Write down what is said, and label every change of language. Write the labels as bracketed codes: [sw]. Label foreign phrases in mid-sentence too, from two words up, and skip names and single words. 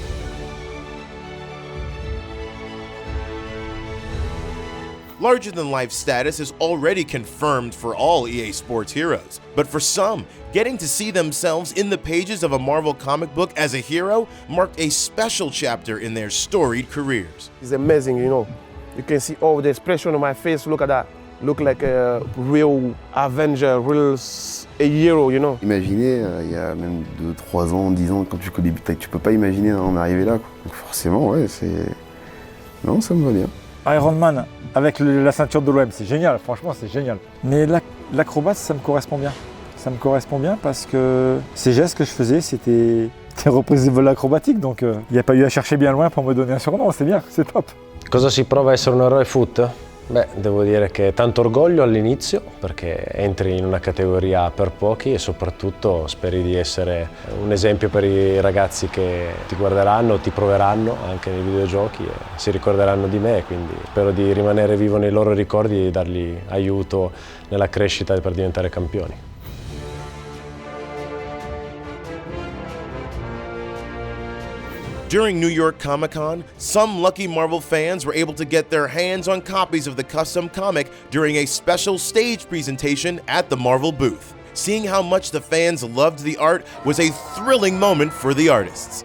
[en] Larger-than-life status is already confirmed for all EA Sports heroes, but for some, getting to see themselves in the pages of a Marvel comic book as a hero marked a special chapter in their storied careers. It's amazing, You can see all the expression on my face, look at that. Look like a real Avenger, a hero, [fr] Imaginez, il y a même 2, 3 ans, 10 ans, quand tu débutais, tu peux pas imaginer en arriver là, quoi. Donc forcément, ouais, non, ça me va bien. Iron Man avec la ceinture de l'OM, c'est génial, franchement c'est génial. Mais l'acrobat, ça me correspond bien. Ça me correspond bien parce que ces gestes que je faisais, c'était des reprises de vol acrobatique, donc il n'y a pas eu à chercher bien loin pour me donner un surnom, c'est bien, c'est top. [it] Cosa si prova a essere un eroe foot? Beh, devo dire che tanto orgoglio all'inizio, perché entri in una categoria per pochi e soprattutto speri di essere un esempio per i ragazzi che ti guarderanno, ti proveranno anche nei videogiochi e si ricorderanno di me, quindi spero di rimanere vivo nei loro ricordi e dargli aiuto nella crescita per diventare campioni. [en] During New York Comic-Con, some lucky Marvel fans were able to get their hands on copies of the custom comic during a special stage presentation at the Marvel booth. Seeing how much the fans loved the art was a thrilling moment for the artists.